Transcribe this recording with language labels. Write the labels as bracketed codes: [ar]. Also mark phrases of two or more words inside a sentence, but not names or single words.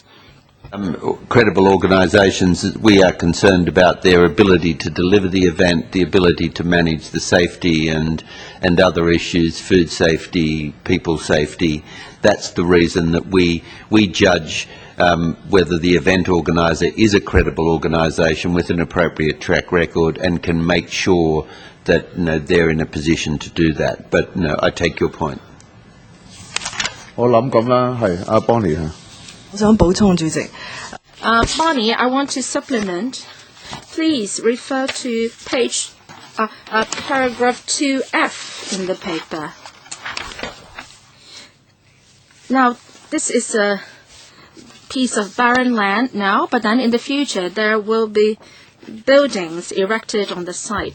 [en] Credible organisations, we are concerned about their ability to deliver the event, the ability to manage the safety and other issues, food safety, people safety. That's the reason that we judge whether the event organiser is a credible organisation with an appropriate track record and can make sure that they're in a position to do that. But I take your point. [yue] 我諗咁啦，係阿 Bonnie 嚇。我想補充，主席。 [en] Bonnie, I want to supplement. Please refer to paragraph 2F in the paper. Now, this is a piece of barren land now, but then in the future there will be buildings erected on the site.